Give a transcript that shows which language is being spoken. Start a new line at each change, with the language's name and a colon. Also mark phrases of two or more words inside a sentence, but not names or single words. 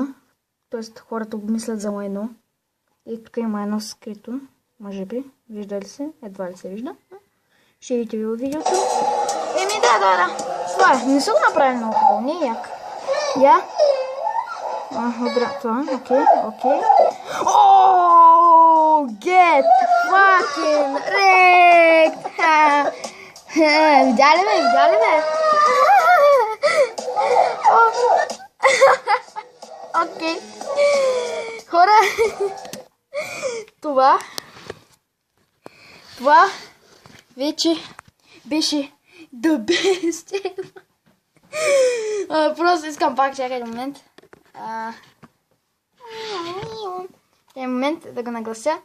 Bulgarian: Тоест, хората го мислят за лайно. И тук има едно скрито. Може би. Вижда ли се? Едва ли се вижда. Ще видите ви от видеото. Да. Това е. Не са го направили много хубаво. Не е як. Я. Това. Окей.
English: Get fucking wrecked!
Bulgarian: Видя ли ме? Окей. Хора, това вече беше
English: the best.
Bulgarian: Просто искам пак, чакай момент. Момент да го наглася.